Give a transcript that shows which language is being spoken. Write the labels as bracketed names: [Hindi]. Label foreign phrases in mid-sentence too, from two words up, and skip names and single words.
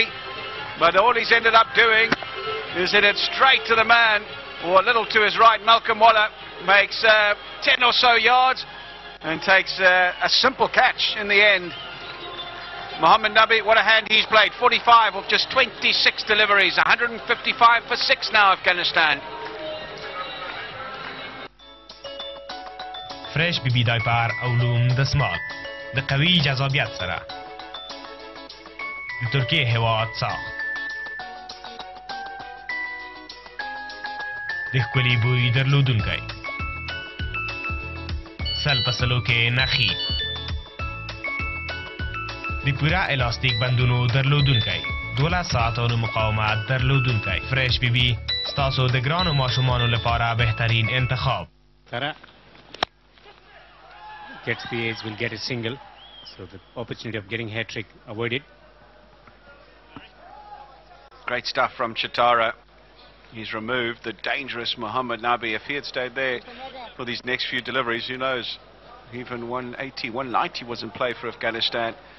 [English] But all he's ended up doing is hit it straight to the man, or a little to his right. Malcolm Waller makes 10 or so yards and takes a simple catch in the end. Mohammad Nabi, what a hand he's played. 45 of just 26 deliveries. 155 for 6 now, Afghanistan. [Pashto] فريش بي بي دايپر علوم دسمال د قوي جذابیت سره د ترکیه هواد ساخت د ښکلي بوی درلودونکی سل په سلو کې نخي د پوره الاستیک بندونو درلودونکی 12 ساعتونو مقاومت درلودونکی فريش بي بي ستاسو د ګرانو ماشومانو لپاره بهترین انتخاب [English] Gets the edge, will get a single, so the opportunity of getting hat-trick avoided. Great stuff from Chitara. He's removed the dangerous Mohammad Nabi. If he had stayed there for these next few deliveries, who knows, even 180, 190 was in play for Afghanistan.